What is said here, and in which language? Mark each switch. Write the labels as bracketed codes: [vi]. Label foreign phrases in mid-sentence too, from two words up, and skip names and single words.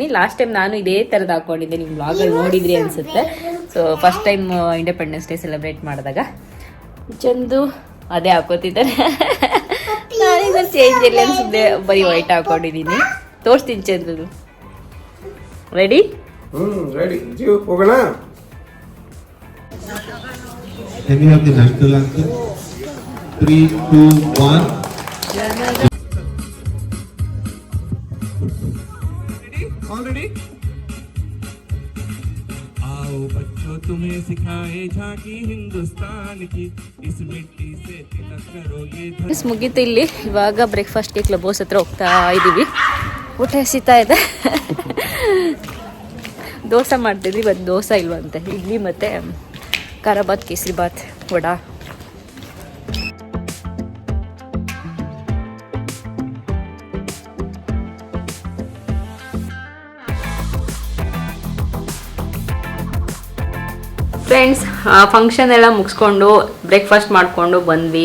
[en] last time [kn] ನಾನು ಇದೇ ಥರದ್ದು ಹಾಕೊಂಡಿದ್ದೆ, ನೀವು ವ್ಲಾಗಲ್ಲಿ ನೋಡಿದ್ರಿ ಅನ್ಸುತ್ತೆ. [en] so first time independence day celebrate [kn] ಮಾಡಿದಾಗ ಚಂದು ಅದೇ ಹಾಕೋತಿದ್ದಾರೆ. ನಾನೀಗ ಚೇಂಜ್ ಇಲ್ಲ ಅನ್ಸುತ್ತೆ, ಬರೀ ವೈಟ್ ಹಾಕೊಂಡಿದ್ದೀನಿ. ತೋರಿಸ್ತೀನಿ ಚಂದು. ರೆಡಿ? ರೆಡಿ. ಜೀವ ಹೋಗೋಣ. [en] Can you have the national anthem? 3, 2, 1. All ready? [hi] आओ बच्चों तुम्हें सिखाए झांकी हिंदुस्तान की इस मिट्टी से तिलक करो ये [kn] ಮುಗೀತು ಇಲ್ಲಿ. ಇವಾಗ ಬ್ರೇಕ್ಫಾಸ್ಟ್ಗೆ [en] club house [kn] ಹತ್ರ ಹೋಗ್ತಾ ಇದ್ದೀವಿ. ಊಟ ಎಸಿತಾ ಇದೆ. ದೋಸೆ ಮಾಡ್ತಿದ್ವಿ, ಇವತ್ತು ದೋಸೆ ಇಲ್ವಂತೆ. ಇಡ್ಲಿ ಮತ್ತು ಖಾರ ಬಾತ್, ಕೇಸರಿ ಬಾತ್, ವಡಾ. [en] friends, function [kn] ಎಲ್ಲ ಮುಗಿಸ್ಕೊಂಡು ಬ್ರೇಕ್ಫಾಸ್ಟ್ ಮಾಡಿಕೊಂಡು ಬಂದ್ವಿ.